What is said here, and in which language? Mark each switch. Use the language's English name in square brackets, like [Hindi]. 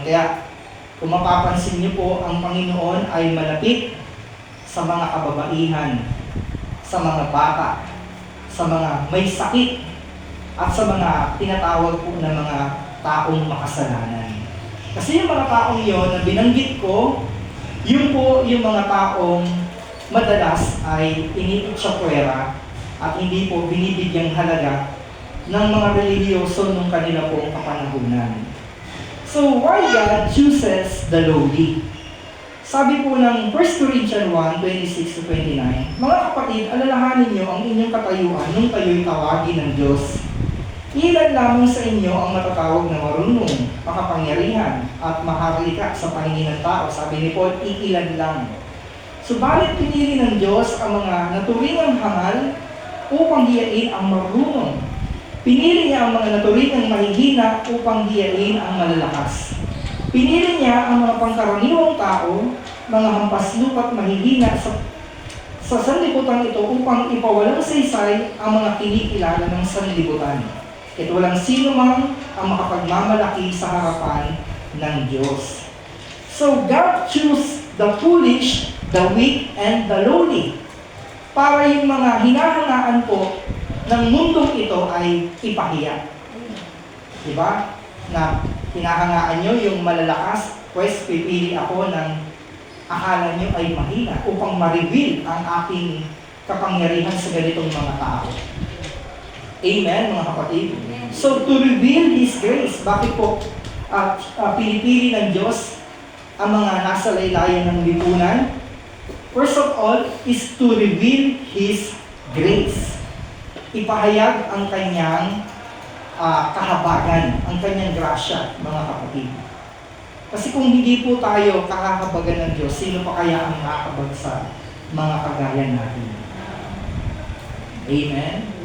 [Filipino] Kaya, kung mapapansin niyo po, ang Panginoon ay malapit sa mga kababaihan, sa mga bata, sa mga may sakit, at sa mga tinatawag po na mga taong makasalanan. Kasi yung mga taong yon na binanggit ko, yun po yung mga taong madalas ay iniitsapwera at hindi po binibigyang halaga ng mga relihiyoso nung kanila pong kapanahunan. [English] So, why God chooses the lowly? [Filipino] Sabi po ng 1 Corinthians 1:26-29, mga kapatid, alalahanin niyo ang inyong katayuan nung kayo'y tawagin ng Diyos. Ilan lamang sa inyo ang matatawag na marunong, makapangyarihan, at maharlika sa paningin ng tao. Sabi ni Paul, iilan lang. Subalit pinili ng Diyos ang mga naturingang hangal upang hiyain ang marunong. Pinili niya ang mga naturingang mahihina upang hiyain ang malalakas. Pinili niya ang mga pangkaraniwang tao, mga hampas lupa't mahihina sa sanlibutan ito upang ipawalang saysay ang mga kinikilala ng sanlibutan. At walang sino man ang makapagmamalaki sa harapan ng Diyos. [English] So God chose the foolish, the weak, and the lowly. [Filipino] Para yung mga hinahangaan po ng mundong ito ay ipahiya. Diba? Na hinahangaan nyo yung malalakas, pues pipili ako ng akala nyo ay mahina upang ma-reveal ang aking kapangyarihan sa ganitong mga tao. Amen, mga kapatid? So, [English] to reveal His grace, [Filipino] bakit po pinipili ng Diyos ang mga nasa laylayan ng lipunan? [English] First of all, is to reveal His grace. [Filipino] Ipahayag ang kanyang kahabagan, ang kanyang grasya, mga kapatid. Kasi kung hindi po tayo kakahabagan ng Diyos, sino pa kaya ang makakabag sa mga kagaya natin? Amen?